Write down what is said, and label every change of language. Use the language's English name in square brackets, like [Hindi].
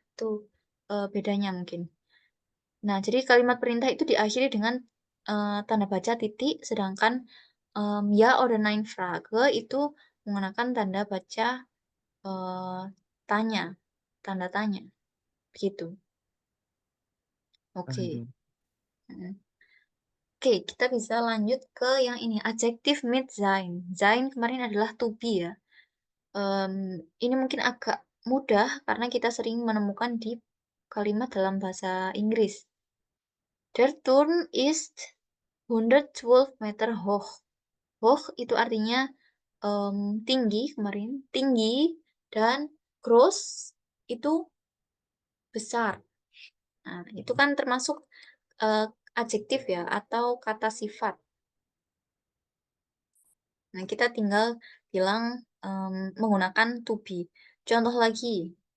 [Indonesian] Itu bedanya mungkin. Nah, jadi kalimat perintah itu diakhiri dengan tanda baca titik, sedangkan ya oder nein Frage itu menggunakan tanda baca tanya, tanda tanya, begitu. Oke. Oke, kita bisa lanjut ke yang ini, adjektif mit sein. Sein kemarin adalah to be ya. Ini mungkin agak mudah karena kita sering menemukan di kalimat dalam bahasa Inggris. [German] Der Turm ist 112 Meter hoch. [Indonesian] Hoch itu artinya tinggi kemarin, tinggi, dan gross itu besar. Nah, itu kan termasuk adjektif ya, atau kata sifat. Nah, kita tinggal bilang menggunakan to be. Contoh lagi.